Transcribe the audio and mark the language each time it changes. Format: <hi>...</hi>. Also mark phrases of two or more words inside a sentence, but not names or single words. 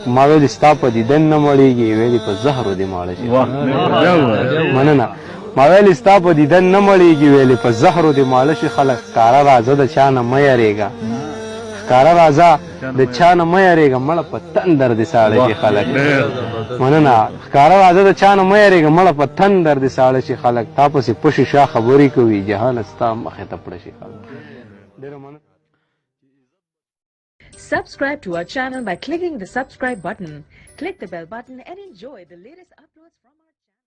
<ps>ما ویلې ستا په دیدن نه مړېږي ویلې په زهرو دې ماړه شي مننه ما ویلې ستا په دیدن نه مړېږي ویلې په زهرو دې ماړه شي خلک ښکاره راځه د چا نه مه یارېږه ښکاره راځه د چا نه مه یارېږه مړه په تندر دې ساړه شي خلک مننه ښکاره راځه د چا نه مه یارېږه مړه په تندر دې ساړه شي خلک تا پسې پشي شا خبرې کوي جهانه ستا مخې ته پړه شي خلک ډېره مننه.</ps> <en>Subscribe to our channel by clicking the subscribe button. Click the bell button and enjoy the latest uploads from our</en>